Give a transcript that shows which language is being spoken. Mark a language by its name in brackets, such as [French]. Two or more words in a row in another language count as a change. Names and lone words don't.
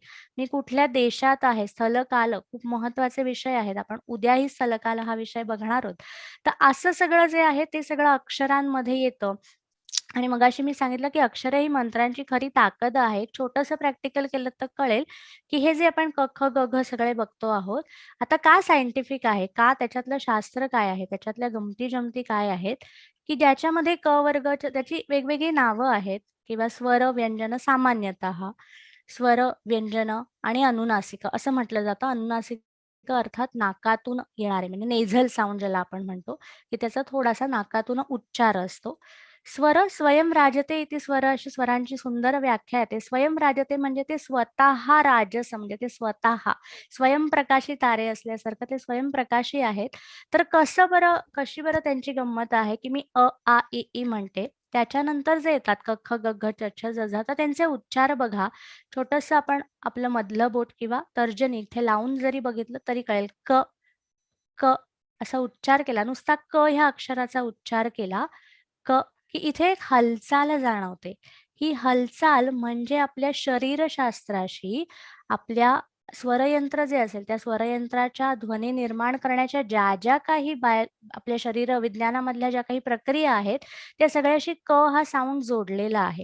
[Marathi] मी कुठल्या देशात आहे, स्थल-काल खूप महत्त्वाचे विषय आहेत. आपण उद्याही स्थल-काल हा विषय बघणार आहोत. तर असं सगळं जे आहे ते सगळं अक्षरांमध्ये येतं. आणि मगाशी मी सांगितलं की अक्षर ही मंत्रांची खरी ताकद आहे. छोटंसं प्रॅक्टिकल केलं तर कळेल की हे जे आपण क, ख, ग, घ सगळे बघतो आहोत, आता का सायंटिफिक आहे? का त्याच्यातलं शास्त्र काय आहे? त्याच्यातल्या गमती-जमती काय आहेत? की ज्याच्यामध्ये क वर्गाच्या त्याची वेगवेगळी नावं आहेत किंवा स्वर, व्यंजन सामान्यतः स्वर, व्यंजन आणि अनुनासिक असं म्हटलं जातं. अनुनासिक अर्थात नाकातून येणारे म्हणजे [English] nasal sound [Marathi] ज्याला आपण म्हणतो, की त्याचा थोडासा नाकातून उच्चार असतो. [Sanskrit] स्वर स्वयं राजते इति स्वर [Marathi] अशी स्वरांची सुंदर व्याख्या येते. [Sanskrit] स्वयं राजते [Marathi] म्हणजे ते स्वतः राजस म्हणजे ते स्वतः स्वयंप्रकाशी तारे असल्यासारखं ते स्वयंप्रकाशी आहेत. तर कशी बरं त्यांची गंमत आहे, की मी अ, आ, इ, ई म्हणते. त्याच्यानंतर जे येतात क, ख, ग, घ, च, छ, ज, झ तर त्यांचे उच्चार बघा. छोटंसं आपण आपलं मधलं बोट किंवा तर्जनी इथे लावून जरी बघितलं तरी कळेल. क, क असा उच्चार केला. नुसता क ह्या अक्षराचा उच्चार केला. क की इथे एक हालचाल जाणवते. ही हालचाल म्हणजे आपल्या शरीरशास्त्राशी, आपल्या स्वरयंत्र जे असेल, त्या स्वरयंत्राच्या ध्वनी निर्माण करण्याच्या ज्या काही आपल्या शरीर विज्ञानामधल्या ज्या काही प्रक्रिया आहेत, त्या सगळ्याशी क हा साउंड जोडलेला आहे.